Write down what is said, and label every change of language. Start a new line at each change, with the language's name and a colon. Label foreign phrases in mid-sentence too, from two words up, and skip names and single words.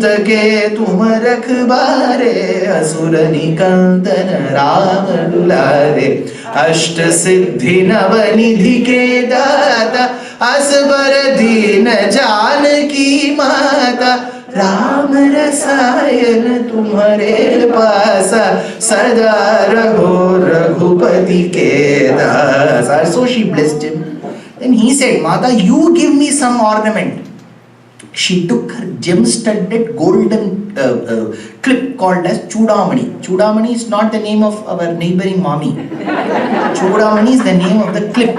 Awadhi: के तुम रखबारे असुर निकंदन राम दुलारे अष्ट सिद्धि नवनिधि के दाता असबर दीन जानकी माता राम रसायन तुम्हारे पासा सदा रहो रघुपति के दासा.
English: So she blessed him. Then he said, Mata, you give me some ornament. She took her gem-studded golden clip called as Chudamani. Chudamani is not the name of our neighboring mommy. Chudamani is the name of the clip.